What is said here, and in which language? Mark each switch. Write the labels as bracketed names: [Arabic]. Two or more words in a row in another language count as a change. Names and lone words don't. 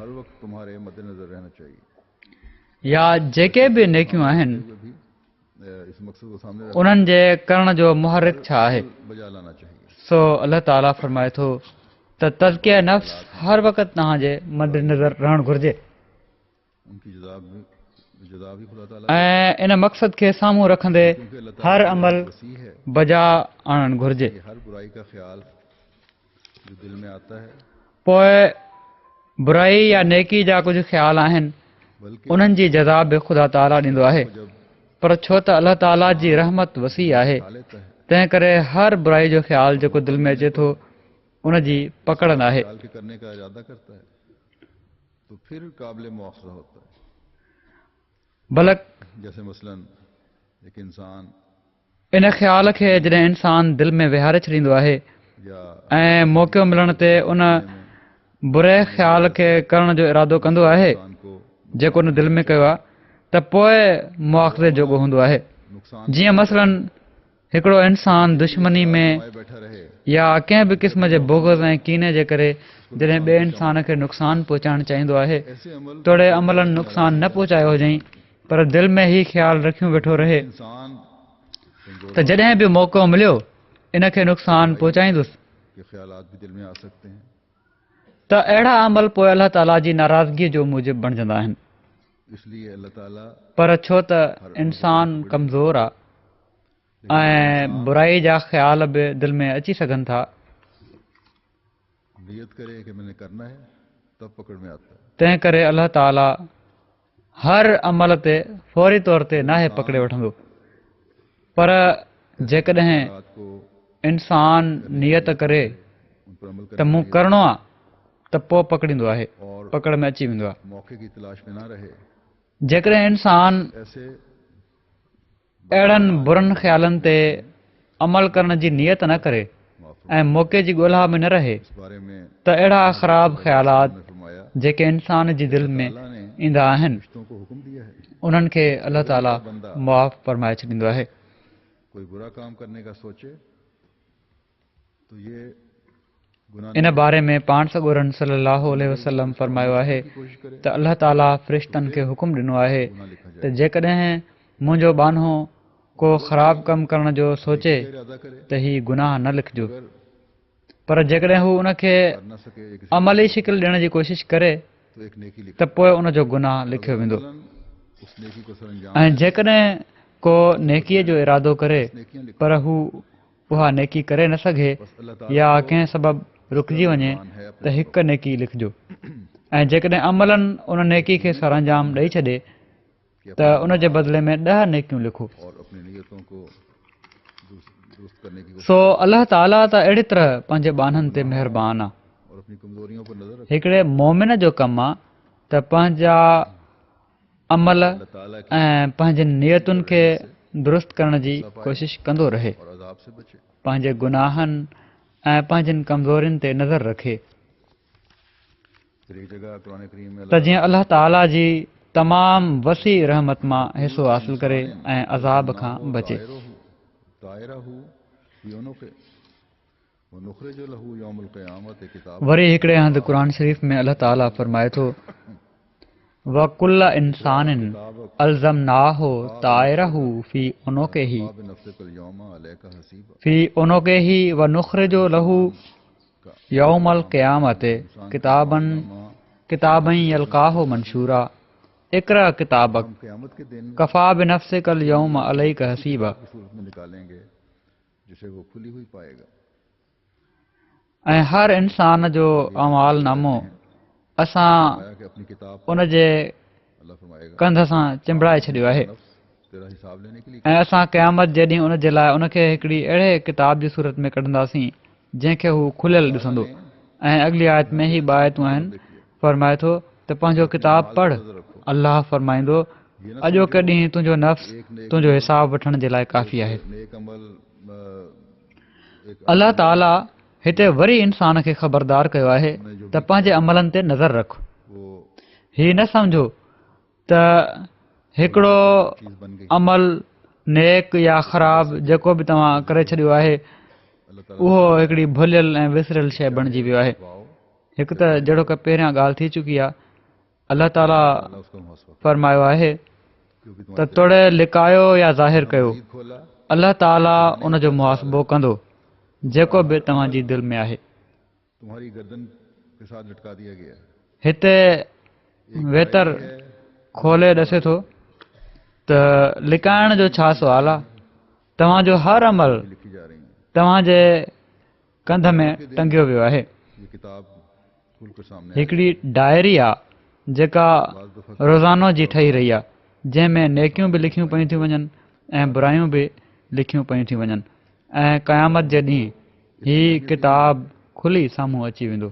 [Hindi] हर वक्त तुम्हारे मद्देनजर रहना चाहिए [Sindhi] या जेके बि नेकियूं आहिनि [Hindi] हुए भी इस मकसद को सामने रख [Sindhi] उन्हनि जे करण जो मुहरिक छा आहे [Hindi] बजा लाना चाहिए [Sindhi] सो अल्लाह ताला फरमाए थो त तज़किया नफ़्स हर वक़्तु तव्हांजे मद्देनज़र रहणु घुरिजे [Hindi] उनकी जज़ा भी खुदा ताला [Sindhi] ऐं इन मक़सद खे साम्हूं रखंदे [Hindi] क्योंकि अल्लाह हर ताला अमल वसी है [Sindhi] बजा आणणु घुरिजे [Hindi] कि हर बुराई का ख्याल जो दिल में आता है [Sindhi] पोइ बुराई या नेकी जा कुझु ख़्याल आहिनि [Hindi] बल्कि [Sindhi] उन्हनि जी जज़ा बि ख़ुदा ताला ॾींदो आहे [Hindi] जब [Sindhi] पर छो त अल्लाह ताला जी रहमत वसी आहे [Hindi] खा लेता है [Sindhi] तंहिं करे हर बुराई जो ख़्याल जेको दिलि में अचे थो उन जी पकड़ न आहे [Hindi] ख्याल के करने का इरादा करता है तो फिर काबिल मुआखज़ा होता है बलक जैसे मसलन एक इंसान [Sindhi] इन ख़्याल खे जॾहिं इंसान दिलि में विहारे छॾींदो आहे या ऐं मौक़ो मिलण ते उन बुरे ख़्याल खे करण जो इरादो कंदो आहे [Hindi] इंसान को [Sindhi] जेको उन दिलि में कयो आहे त पोइ मुआख़ज़े जोॻो हूंदो आहे [Hindi] नुक़सान [Sindhi] जीअं मसलन हिकिड़ो इंसान दुश्मनी में [Hindi] में बैठा रहे [Sindhi] या कंहिं बि क़िस्म जे बुग़्ज़ ऐं कीने जे करे जॾहिं ॿिए इंसान खे नुक़सानु पहुचाइणु चाहींदो आहे [Hindi] ऐसे अमल [Sindhi] तोड़े अमलनि नुक़सानु न पहुचायो हुजईं पर दिलि में ई ख़्यालु रखियूं वेठो रहे [Hindi] इंसान कमजोर [Sindhi] त जॾहिं बि मौक़ो मिलियो इन खे नुक़सानु पहुचाईंदुसि [Hindi] के ख्यालात भी दिल में आ सकते हैं [Sindhi] त अहिड़ा अमल पोइ अलाह ताला जी नाराज़गीअ जो मूजिबु बणिजंदा आहिनि [Hindi] इसलिए अल्लाह ताला [Sindhi] पर छो त इंसान कमज़ोर आहे ऐं बुराई जा ख़्याल बि दिलि में अची सघनि था [Hindi] नियत करे कि मैंने करना है तब पकड़ में आता है [Sindhi] तंहिं करे अलाह ताला हर अमल ते फौरी तौर ते नाहे पकिड़े वठंदो पर जेकॾहिं [Hindi] रात को इंसान नियत करे उन पर अमल [Sindhi] त [Hindi] करने [Sindhi] मूं करिणो आहे त पोइ पकड़ींदो आहे [Hindi] और [Sindhi] पकड़ में अची वेंदो आहे [Hindi] मौके की तलाश में ना रहे [Sindhi] जेकॾहिं इंसान [Hindi] ऐसे [Sindhi] अहिड़नि बुरनि ख़्यालनि ते अमल करण जी नियत न करे [Hindi] माफ़ [Sindhi] ऐं मौक़े जी ॻोल्हा में न रहे [Hindi] इस बारे में [Sindhi] त अहिड़ा ख़राब ख़्यालात [Hindi] ने फरमाया [Sindhi] जेके इंसान जी दिलि में [Hindi] अल्लाह ने [Sindhi] ईंदा आहिनि [Hindi] रिश्तों को हुक्म दिया है [Sindhi] उन्हनि खे अलाह ताला मुआफ़ फरमाए छॾींदो आहे [Hindi] कोई बुरा काम करने का सोचे तो ये गुनाह [Sindhi] इन बारे में पाण सॻोरन सल्लल्लाहु अलैहि वसल्लम फरमायो आहे [Hindi] की कोशिश करे [Sindhi] त अलाह ताला फ़रिश्तनि खे हुकुम ॾिनो आहे [Hindi] गुनाह लिखा जाए [Sindhi] त जेकॾहिं मुंहिंजो बानो को ख़राब कमु करण जो सोचे [Hindi] इरादा करे [Sindhi] त ही गुनाह न लिखिजो [Hindi] अगर [Sindhi] पर जेकॾहिं हू उनखे [Hindi] कर न सके एक [Sindhi] अमली शिकिल ॾियण जी कोशिशि करे [Hindi] तो एक नेकी लिख [Sindhi] त पोइ उनजो गुनाह लिखियो वेंदो [Hindi] उस नेकी को सरंजाम [Sindhi] ऐं जेकॾहिं को नेकीअ जो इरादो करे [Hindi] नेकियां लिख [Sindhi] पर हू उहा नेकी करे न सघे [Hindi] बस अल्लाह ताला [Sindhi] या कंहिं सबबु रुकिजी वञे त हिकु नेकी लिखिजो ऐं जेकॾहिं अमलनि उन नेकी खे सरंजाम ॾेई छॾे त उन जे बदिले में 10 नेकियूं लिखो [Hindi] और अपनी नियतों को दुरुस्त करने की कोशिश [Sindhi] सो अलाह ताला त अहिड़ी तरह पंहिंजे बाननि ते महिरबान आहे [Hindi] और अपनी कमजोरियों पर नजर रखे [Sindhi] हिकिड़े मोमिन जो कमु आहे त पंहिंजा अमल [Hindi] अल्लाह ताला की [Sindhi] ऐं पंहिंजे नियतुनि खे दुरुस्त करण जी कोशिशि कंदो रहे [Hindi] और अजाब से बचे [Sindhi] पंहिंजे गुनाहनि ऐं पंहिंजनि कमज़ोरियुनि ते नज़र रखे [Hindi] फिर एक जगह कुरान करीम में [Sindhi] त जीअं अलाह ताला जी तमामु वसी रहमत मां हिसो हासिल करे ऐं अज़ाब खां बचे तायरहू योनो के वो नुखरिजु लहू यौमुल क़यामत किताब वरी हिकिड़े हंधि क़ुर शरीफ़ में अलाह ताला फरमाए थो [Arabic] وكل إنسان ألزمناه طائره في عنقه نفسك اليوم عليك حسيبا في عنقه و نخرج له يوم القيامة كتابا يلقاه منشورا اقرأ كتابك [Hindi] हम क़यामत के दिन [Arabic] كفى بنفسك اليوم عليك حسيبا [Hindi] की सूरत में निकालेंगे जिसे वो खुली हुई पाएगा [Sindhi] ऐं हर इंसान जो अमाल नामो असां [Hindi] आया कि अपनी किताब [Sindhi] उन जे [Hindi] अल्लाह फरमाएगा [Sindhi] कंध सां चिंबड़ाए छॾियो आहे [Hindi] नफ्स तेरा हिसाब लेने के लिए [Sindhi] ऐं असां क़यामत जे ॾींहुं उन जे लाइ उनखे हिकिड़ी अहिड़े किताब जी सूरत में कढंदासीं जंहिंखे हू खुलियल ॾिसंदो ऐं अॻिली आयत में ई ॿ आयतूं आहिनि फरमाए थो त पंहिंजो किताब पढ़ अल्लाह फरमाईंदो अॼोके ॾींहुं तुंहिंजो नफ़्स तुंहिंजो हिसाब वठण जे लाइ काफ़ी आहे [Hindi] नेक अमल [Sindhi] अल्लाह ताला हिते वरी इंसान खे ख़बरदार कयो आहे त पंहिंजे अमलनि ते नज़र रख [Hindi] वो [Sindhi] हीउ न सम्झो त हिकिड़ो [Hindi] चीज बन गई [Sindhi] अमल नेक या ख़राब जेको बि तव्हां करे छॾियो आहे [Hindi] अल्लाह ताला [Sindhi] उहो हिकिड़ी भुलियल ऐं विसरियल शइ बणिजी वियो आहे वाओ हिकु त जहिड़ो की पहिरियां ॻाल्हि थी चुकी आहे अल्लाह ताला [Hindi] अल्लाह उसको मुआफ़ [Sindhi] फरमायो आहे [Hindi] क्योंकि [Sindhi] त तोड़े लिकायो या ज़ाहिर कयो ईद खोला अल्लाह ताला उनजो मुआसबो कंदो जेको बि तव्हांजी दिलि में आहे [Hindi] तुम्हारी गर्दन के साथ लटका दिया गया है [Sindhi] हिते वेतर खोले ॾसे थो त लिकाइण जो छा सुवाल आहे तव्हांजो हर अमल [Hindi] लिखी जा रही है [Sindhi] तव्हांजे कंध में टंगियो वियो आहे [Hindi] ये किताब खुल कर सामने [Sindhi] हिकिड़ी डायरी आहे जेका रोज़ानो जी ठही रही आहे जंहिंमें नेकियूं बि लिखियूं पयूं थियूं वञनि ऐं बुरायूं बि लिखियूं पयूं थियूं वञनि ऐं क़यामत जे ॾींहुं हीअ किताब खुली साम्हूं अची वेंदो